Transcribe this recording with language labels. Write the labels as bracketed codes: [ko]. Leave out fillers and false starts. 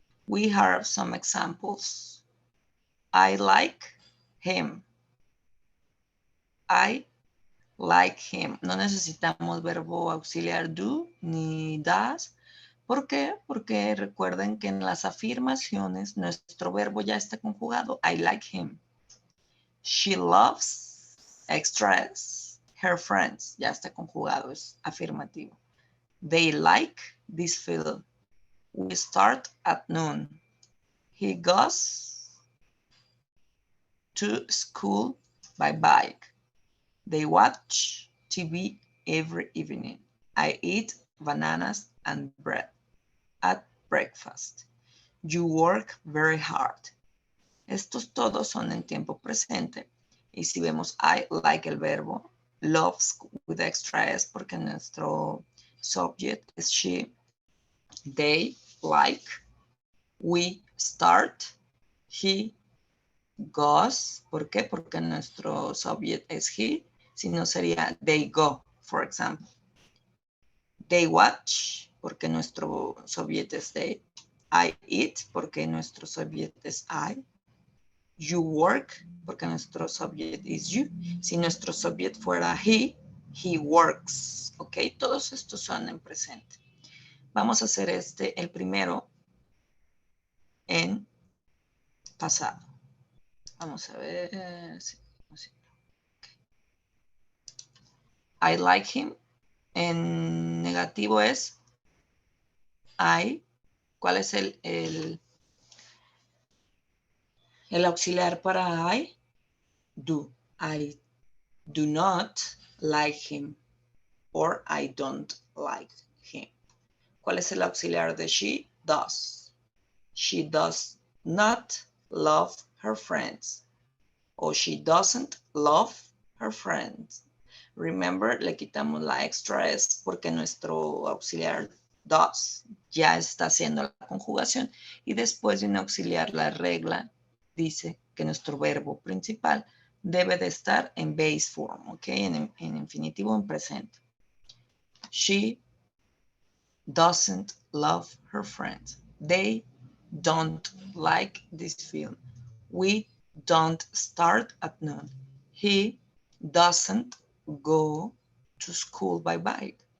[en] We have some examples. I like him. I like him. [es] No necesitamos verbo auxiliar do ni does. ¿Por qué? Porque recuerden que en las afirmaciones nuestro verbo ya está conjugado. [en] I like him. She loves, extra S, her friends. [es] Ya está conjugado, es afirmativo. [en] They like this film. We start at noon. He goes to school by bike. They watch TV every evening. I eat bananas and bread at breakfast. You work very hard. [es] Estos todos son en tiempo presente. Y si vemos I like el verbo, [en] loves with extra S [es] porque nuestro subject es she, they like, we start, he goes. ¿Por qué? Porque nuestro subject es he, si no sería [en] they go, for example. [es] They watch, porque nuestro subject es they. I eat, porque nuestro subject es I. You work, porque nuestro subject is you. Si nuestro subject fuera he works. ¿Ok? Todos estos son en presente. Vamos a hacer el primero en pasado. Vamos a ver. Sí. [en] I like him. [es] En negativo es I. ¿Cuál es el auxiliar para I? Do. [en] I do not like him. Or I don't like him. [es] ¿Cuál es el auxiliar de she? [en] Does. She does not love her friends. O she doesn't love her friends. Remember, [es] le quitamos la extra S porque nuestro auxiliar does ya está haciendo la conjugación y después de un auxiliar, la regla dice que nuestro verbo principal debe de estar en base form, ¿ok? En infinitivo en presente. [en] She doesn't love her friends. They don't like this film. We don't start at noon. He doesn't go to school by bike.